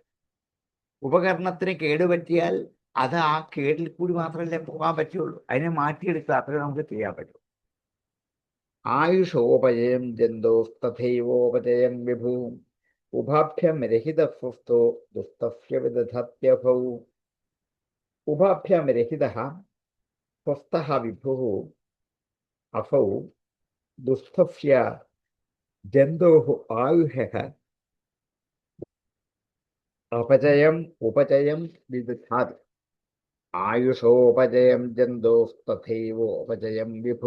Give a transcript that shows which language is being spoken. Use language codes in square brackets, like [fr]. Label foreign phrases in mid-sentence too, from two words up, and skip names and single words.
[ml] ഉപകരണത്തിന് കേടുപറ്റിയാൽ അത് ആ കേടിൽ കൂടി മാത്രമല്ലേ പോകാൻ പറ്റുള്ളൂ. അതിനെ മാറ്റിയെടുക്കുക, അത്രേ നമുക്ക് ചെയ്യാൻ പറ്റും. [sa] ആയുഷോപജയം ജന്തോസ്തഥൈവോപജയം വിഭു ഉഭാഭ്യം രഹിതസ്വസ്ഥോ ദുസ്തസ്യ വിദധത്യഭൗ. उभाभ्यां रहितः स्वस्थः विभुः असौ दुःस्थस्य जन्तोः आयुषः अपचयम् उपचयं विदधाति। आयुषोपचयं जन्तोस्तथैवोपचयं विभु।